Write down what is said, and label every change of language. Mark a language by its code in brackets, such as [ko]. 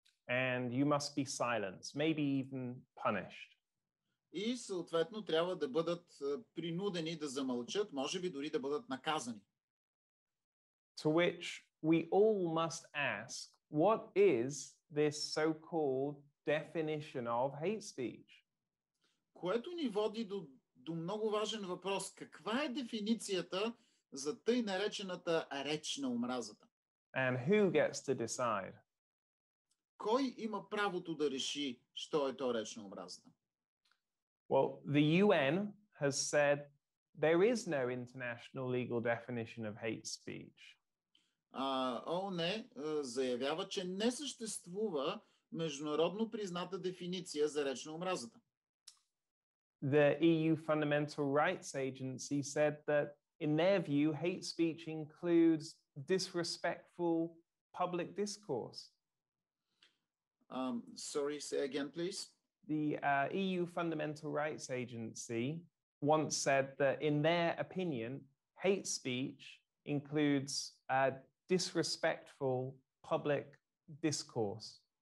[en] And you must be silenced, maybe even punished. [bg] И съответно трябва да бъдат принудени да замълчат, може би дори да бъдат наказани. [en] To which we all must ask, what is this so-called definition of hate speech? [bg] Което ни води до много важен въпрос. Каква е дефиницията за тъй наречената реч на омразата? [en] And who gets to decide? [bg] Кой има правото да реши, що е то реч на омразата? [en] Well, the UN has said there is no international legal definition of hate speech. [bg] ООН заявява, че не съществува международно призната дефиниция за реч на омразата. [en] The EU Fundamental Rights Agency said that, in their view, hate speech includes disrespectful public discourse. Sorry, say again, please. The EU Fundamental Rights Agency once said that, in their opinion, hate speech includes disrespectful public discourse.